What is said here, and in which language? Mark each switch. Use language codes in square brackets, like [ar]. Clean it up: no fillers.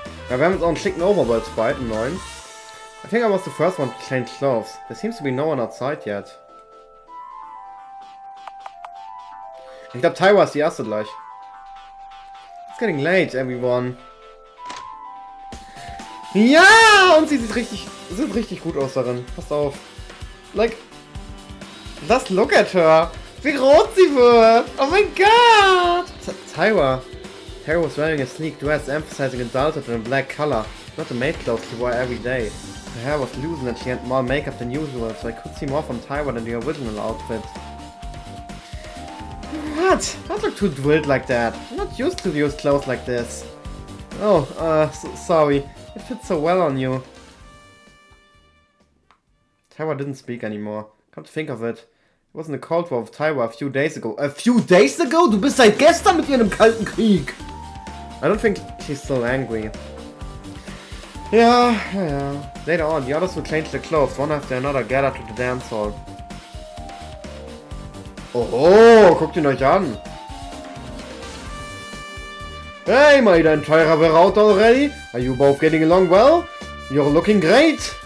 [de] Ja, wir haben jetzt auch einen schicken Overworld-Sprite, einen neuen. [en] I think I was the first one to change clothes. There seems to be no one outside yet. [de] Ich glaube, Taiwa ist die erste gleich. [en] It's getting late, everyone. [de] Ja! Und sie sieht richtig gut aus darin. Passt auf. [en] Like, just look at her. [de] Wie rot sie wird. Oh mein Gott. [en] Taiwa was wearing a sleek dress emphasizing adulthood in a black color. Not the maid clothes she wore every day. Her hair was loosened and she had more makeup than usual, so I could see more from Taiwa than the original outfit. What? Don't look too drilled like that. I'm not used to use clothes like this. Oh, sorry. It fits so well on you. Taiwa didn't speak anymore. Come to think of it. It was in the Cold War of Taiwa a few days ago. A few days ago? [de] Du bist seit gestern mit ihr in einem kalten Krieg. [en] I don't think she's still angry. Yeah. Later on, the others would change their clothes. One after another gathered to the dance hall. [de] Oh, guckt ihn euch an. [en] Hey, my entire we're out already? Are you both getting along well? You're looking great.